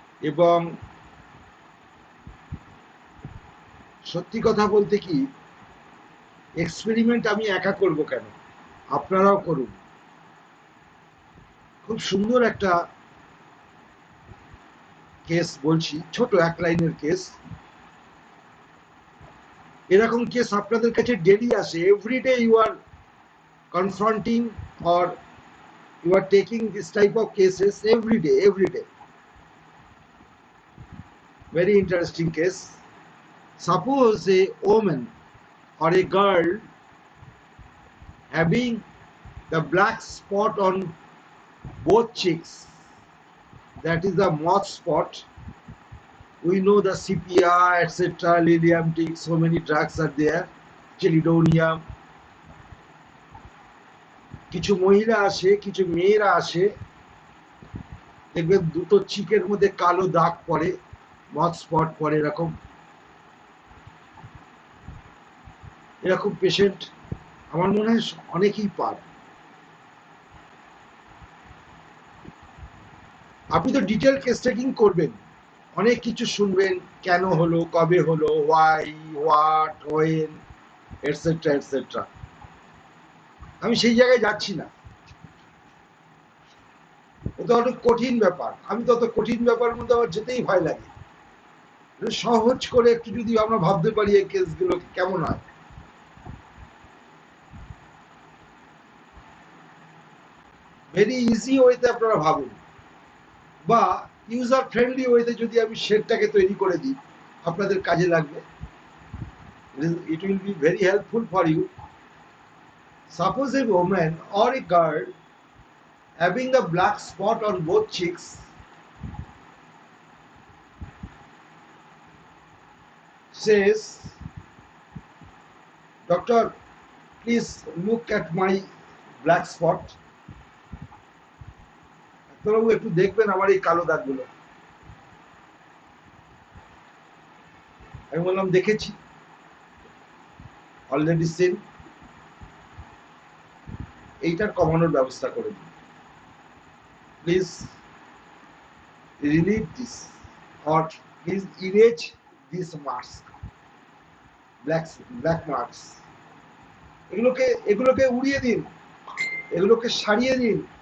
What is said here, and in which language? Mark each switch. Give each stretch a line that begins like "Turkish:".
Bangla: এবং সত্যি কথা বলতে কি, এক্সপেরিমেন্ট আমি একা করব কেন, আপনারাও করুন। খুব সুন্দর একটা কেস বলছি, ছোট এক লাইনের কেস। এরকম কেস আপনাদের কাছে ডেলি আসে।
English: Every day you are confronting or you are taking this type of cases every day. Very interesting case. Suppose a woman or a girl having the black spot on both cheeks, that is the moth spot. We know the CPR, etc., Lilium-Tic, so many drugs are there, Chelidonium.
Bangla: কিছু মহিলা আসে, কিছু মেয়েরা আসে, দেখবেন দুটো চিকের মধ্যে কালো দাগ পড়ে, মথ স্পট পড়ে। এরকম পেশেন্ট আমার মনে হয় অনেকেই পান। আপনি তো ডিটেল কেস টেকিং করবেন, অনেক কিছু শুনবেন, কেন হলো, কবে হলো,
English: Why, what, when, etcetera etcetera.
Bangla: আমি সেই জায়গায় যাচ্ছি না, ওটা অনেক কঠিন ব্যাপার। আমি তো অত কঠিন ব্যাপারের মধ্যে আমার যেতেই ভয় লাগে। সহজ করে একটু যদি আমরা ভাবতে পারি এই কেসগুলো কেমন হয়। ভেরি ইজি ওয়েতে আপনারা ভাবুন, বা ইউজার ফ্রেন্ডলি ওয়েতে যদি আমি শেডটাকে তৈরি করে দিই, আপনাদের কাজে লাগবে।
English: It will be very helpful for you. Suppose a woman or a girl having the black spot on both cheeks says, "Doctor, please look at my black spot.
Bangla: ডাক্তারবাবু একটু দেখবেন আমার এই কালো দাগগুলো। আমি বললাম দেখেছি, অলরেডি সিন, এইটার কমানোর ব্যবস্থা করে দিন please,
English: relieve this or please erase this marks, black marks,
Bangla: এগুলোকে উড়িয়ে দিন, এগুলোকে সারিয়ে দিন।